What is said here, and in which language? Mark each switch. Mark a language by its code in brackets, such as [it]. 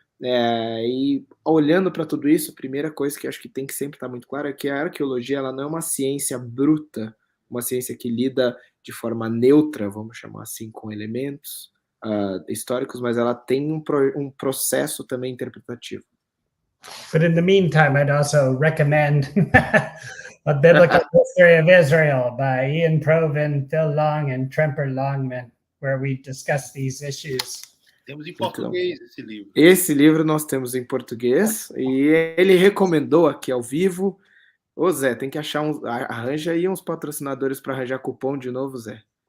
[pt] E olhando para tudo isso, a primeira coisa que acho que tem que sempre estar muito clara é que a arqueologia ela não é uma ciência bruta, uma ciência que lida de forma neutra, vamos chamar assim, com elementos históricos, mas ela tem um processo também interpretativo. [en] But in the meantime, I'd also recommend A Biblical History of Israel by Ian Provan, Phil Long, and Tremper Longman, where we discuss these issues. [pt] Temos em português esse livro. Esse livro nós temos em português, e ele recomendou aqui ao vivo. Ô Zé, tem que achar arranja aí uns patrocinadores para arranjar cupom de novo, Zé.